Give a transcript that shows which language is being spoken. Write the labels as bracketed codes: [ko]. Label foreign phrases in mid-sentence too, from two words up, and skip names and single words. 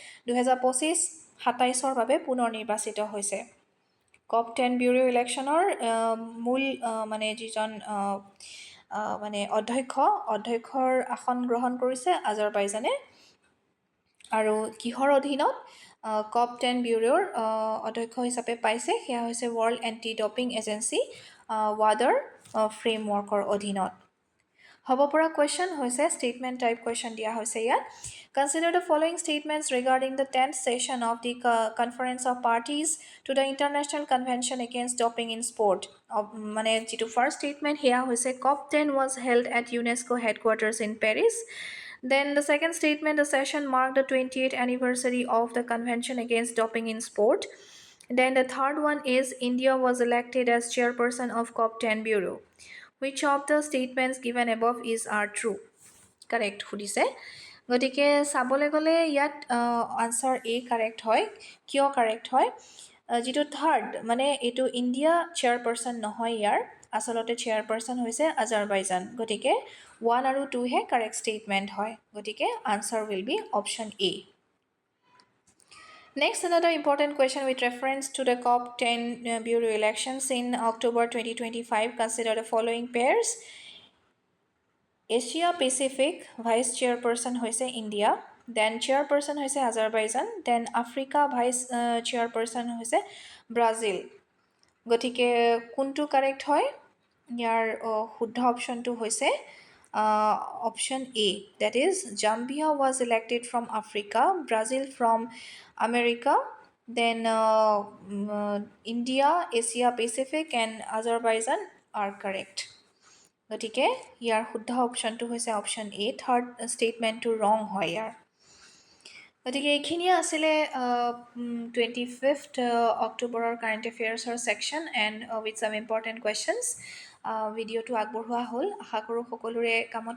[as] 2025-27ৰ বাবে পুনৰ নিৰ্বাচিত হৈছে COP10 Bureau ইলেকশ্যনৰ মূল মানে যিজন মানে অধ্যক্ষৰ আসন গ্ৰহণ কৰিছে আজাৰবাইজানে আৰু কিহৰ অধীনত COP10 Bureauৰ অধ্যক্ষ হিচাপে পাইছে সেয়া হৈছে World Anti-Doping Agency WADAৰ ফ্ৰেমৱৰ্কৰ অধীনত হ'ব পৰা question হৈছে [en] statement type question [as] দিয়া হৈছে ইয়াত [en] Consider the following statements regarding the 10th session of the Conference of Parties to the International Convention Against Doping in Sport. [as] মানে যেটো [en] first statement [as] হেয়া হৈছে [en] COP10 was held at UNESCO headquarters in Paris. Then the second statement, the session marked the 28th anniversary of the Convention Against Doping in Sport. Then the third one is India was elected as chairperson of COP10 Bureau. Which of the statements given above are true? [as] Correct সুধিছে গতিকে চাবলৈ গ'লে ইয়াত [en] answer A correct [as] হয় কিয় কাৰেক্ট হয় যেটো থাৰ্ড মানে এটো ইন্ডিয়া চেয়াৰপাৰসন নহয় ইয়াৰ আসলতে চেয়াৰপাৰসন হৈছে আজাৰবাইজান গতিকে 1 আৰু 2 হে [en] correct statement [as] হয় গতিকে আনসাৰ [en] will be option A Next, another important question with reference to the COP10 Bureau elections in October 2025. Consider the following pairs. Asia Pacific Vice Chairperson hoise India, then Chairperson hoise Azerbaijan, then Africa Vice Chairperson hoise Brazil. [as] গতিকে কোনটো correct হয়? ইয়াৰ শুদ্ধ option টো হৈছে [en] Option A, that is Zambia was elected from Africa, Brazil from America, then India, Asia Pacific and Azerbaijan are correct. [as] গতিকে ইয়াৰ শুদ্ধ অপশ্যনটো হৈছে [en] option A, third statementটো wrong [as] হয় ইয়াৰ। গতিকে এইখিনিয়ে আছিলে [en] 25th Octoberৰ current affairsৰ section end with some important questions। [as] ভিডিঅ'টো আগবঢ়োৱা হ'ল, আশা কৰোঁ সকলোৰে কামত আহিব।